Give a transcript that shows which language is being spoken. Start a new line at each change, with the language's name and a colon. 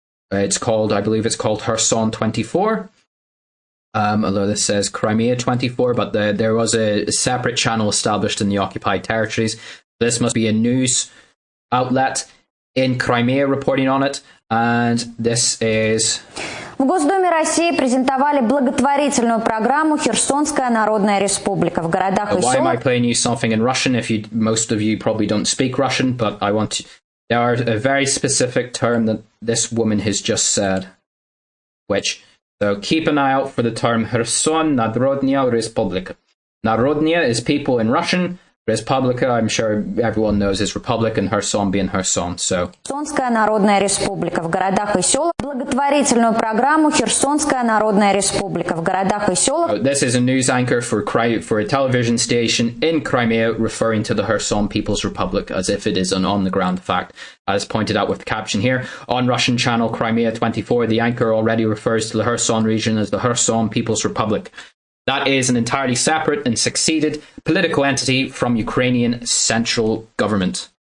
English: I believe it's called Kherson 24, although this says Crimea 24, but there was a separate channel established in the occupied territories. This must be a news outlet in Crimea reporting on it, and this is...
Russian: В Госдуме России презентовали благотворительную программу «Херсонская народная республика» в городах и селах.
English: Why am I playing you something in Russian if most of you probably don't speak Russian, but there are a very specific term that this woman has just said, so keep an eye out for the term Kherson Narodная Respublika. Narodnya is people in Russian, Respublika, I'm sure everyone knows, is Republic, and Kherson being Kherson. So
Russian: Херсонская народная республика в городах и селах. Благотворительную программу Херсонская народная республика в городах и селах.
English: This is a news anchor for a television station in Crimea referring to the Kherson People's Republic as if it is an on-the-ground fact. As pointed out with the caption here, on Russian channel Crimea 24, the anchor already refers to the Kherson region as the Kherson People's Republic. That is an entirely separate and succeeded political entity from Ukrainian central government.